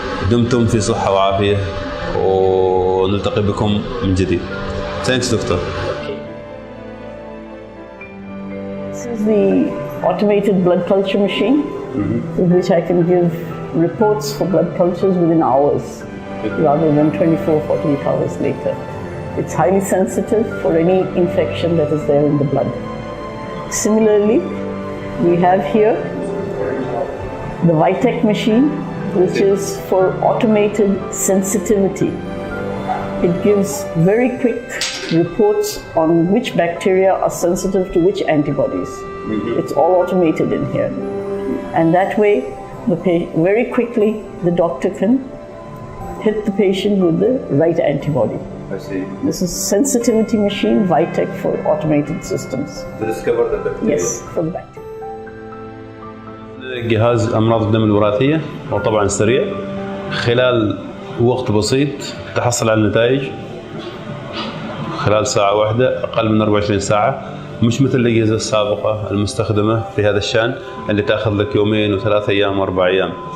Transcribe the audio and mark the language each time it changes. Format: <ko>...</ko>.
<ar>دمتم في صحة وعافية، ونلتقي بكم من جديد.</ar> <en>Thanks, doctor. This is the automated blood culture machine with which I can give reports for blood cultures within hours rather than 24, 48 hours later. It's highly sensitive for any infection that is there in the blood. Similarly, we have here the Vitek machine, which is for automated sensitivity. It gives very quick reports on which bacteria are sensitive to which antibodies. It's all automated in here. And that way, very quickly, the doctor can hit the patient with the right antibody. I see. This is sensitivity machine, Vitek for automated systems. To discover the bacteria. Yes, for the bacteria.</en> <ar>جهاز أمراض الدم الوراثية، وطبعا سريع. خلال وقت بسيط تحصل على النتائج خلال ساعة واحدة، أقل من 24 ساعة، مش مثل الأجهزة السابقة المستخدمة في هذا الشأن اللي تأخذ لك يومين و3 أيام و4 أيام.</ar>